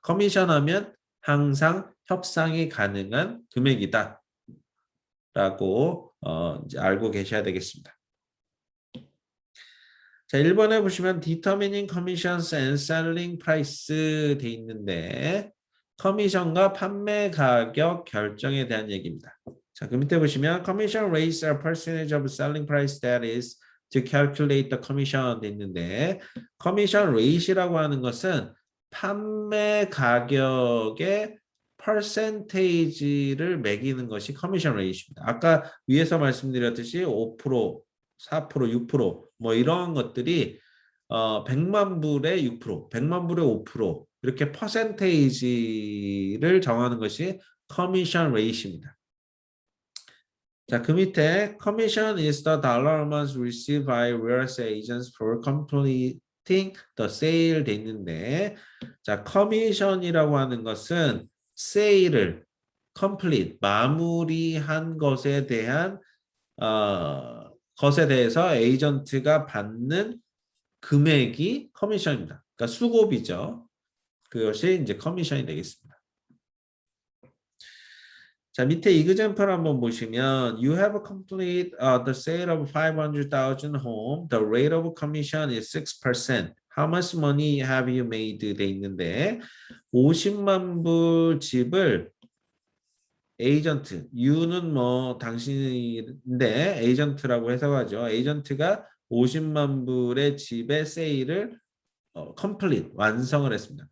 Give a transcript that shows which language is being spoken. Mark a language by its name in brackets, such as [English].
[Korean] 커미션 하면 항상 협상이 가능한 금액이다 라고 이제 알고 계셔야 되겠습니다. 자, 1번에 보시면 [English] determining commissions and selling price [Korean] 돼 있는데 커미션과 판매 가격 결정에 대한 얘기입니다. 자, 그 밑에 보시면 [English] commission rates are percentage of selling price that is to calculate the commission [Korean] 돼 있는데 [English] commission rate이라고 하는 것은 [Korean] 판매 가격의 [English] percentage를 매기는 것이 commission rate입니다. [Korean] 아까 위에서 말씀드렸듯이 5%, 4%, 6%뭐 이런 것들이 100만 불에 6%, 100만 불에 5% 이렇게 퍼센테이지를 정하는 것이 커미션 레이트입니다. 자, 그 밑에 [English] commission is the dollar amounts received by real estate agents for completing the sale [Korean] 돼 있는데 자, commission이라고 하는 것은 sale을 complete, 마무리한 것에 대한 것에 대해서 에이전트가 받는 금액이 커미션입니다. 그러니까 수고비죠. 그것이 이제 커미션이 되겠습니다. 자, 밑에 [English] example [Korean] 한번 보시면 [English] You have completed the sale of 500,000 home. The rate of commission is 6%. How much money have you made? [Korean] 돼 있는데 50만 불 집을 에이전트, U는 뭐 당신인데 에이전트라고 해석하죠. 에이전트가 50만 불의 집의 세일을 complete, 완성을 했습니다.